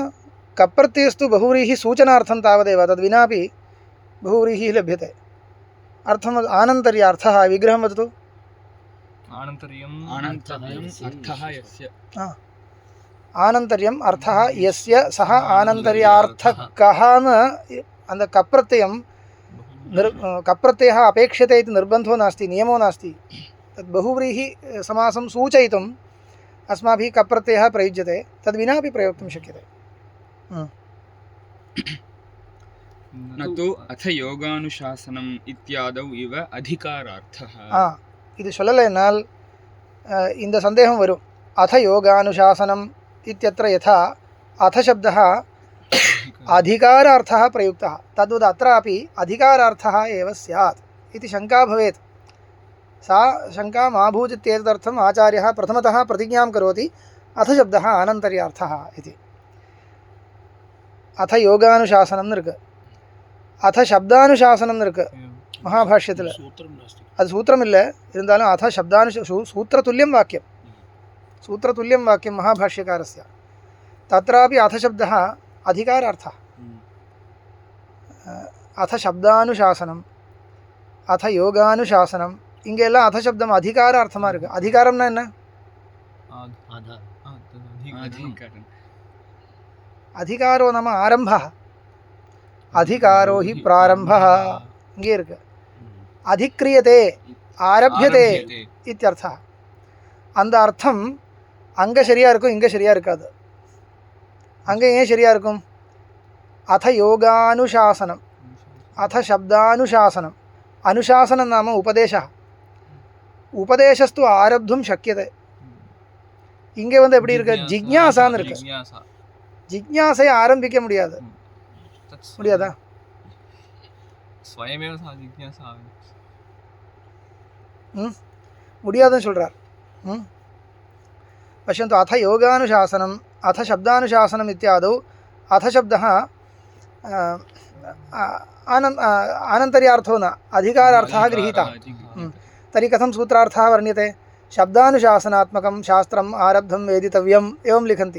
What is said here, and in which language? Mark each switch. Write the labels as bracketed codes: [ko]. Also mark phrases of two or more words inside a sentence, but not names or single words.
[sa] कप्रत्ययस्तु बहुव्रीहि सूचनार्थं तावदेव तद्विनापि बहुव्रीहिः लभ्यते अर्थम् आनन्तर्यार्थः विग्रहं वदतु आनन्तर्यम् अर्थः यस्य सः आनन्तर्यार्थकः அந்த கப்ரत्ययं कप्रत्ययः अपेक्षते इति निर्बन्धो नास्ति नियमो नास्ति तद् बहुव्रीहि समासं सूचयितुम् अस्माभिः कप्रत्ययः प्रयुज्यते तद्विना अपि प्रयोक्तुं शक्यते न तु अथ योगानुशासनम् इत्यादौ इव अधिकारार्थः [ta] இது சொல்லலைனால் இந்த சந்தேகம் வரும் [sa] अथ योगानुशासनम् इत्यत्र यथा अथ शब्दः अधिकारार्थः प्रयुक्तः तद्वद् अत्रापि अधिकारार्थः एव स्यात् इति शङ्का भवेत् सा शङ्का मा भूतित्येतदर्थम् आचार्यः प्रथमतः प्रतिज्ञां करोति अथ शब्दः आनन्तर्यार्थः इति अथ योगानुशासनं निरुक् अथ शब्दानुशासनं निरुक् महाभाष्यத்தில் [ta] அது சூத்திரம் இல்லை இருந்தாலும் [sa] अथ सूत्रतुल्यं वाक्यं सूत्रतुल्यं वाक्यं महाभाष्यकारस्य तत्रापि अथ शब्दः अधिकारार्थः अथ शब्दानुशासनम् अथ योगानुशासनम् இங்கெல்லாம் अथ शब्दம் [ta] அதிகாரார்த்தமாக இருக்குது அதிகாரம்னா என்ன [sa] अधिकारो नाम आरम्भः अधिकारो हि प्रारम्भः [ta] இங்கே இருக்கு [sa] अधिक्रियते आरभ्यते इत्यर्थः. [ta] அந்த அர்த்தம் அங்கே சரியாக இருக்கும், இங்கே சரியாக இருக்காது. அங்கே ஏன் சரியாக இருக்கும்? [sa] अथ योगानुशासनम्, अथ शब्दानुशासनम्. अनुशासनं नाम उपदेशः। उपदेशस्तु आरब्धुं शक्यते. [ta] இங்கே வந்து எப்படி இருக்கு? ஜிக்ஞாசான்னு இருக்கு. ஜிக்ஞாசையை ஆரம்பிக்க முடியாது. முடியாதா? [sa] स्वयमेव सा जिज्ञासा [ta] முடியாதுன்னு சொல்கிறார். [sa] पश्यन्तु, अथ योगानुशासनम् अथ शब्दानुशासनम् इत्यादौ अथ शब्दः अनन्तर्यार्थो न अधिकारार्थः गृहीतः. तर्हि कथं सूत्रार्थः वर्ण्यते? शब्दानुशासनात्मकं शास्त्रम् आरब्धं वेदितव्यम् एवं लिखन्ति.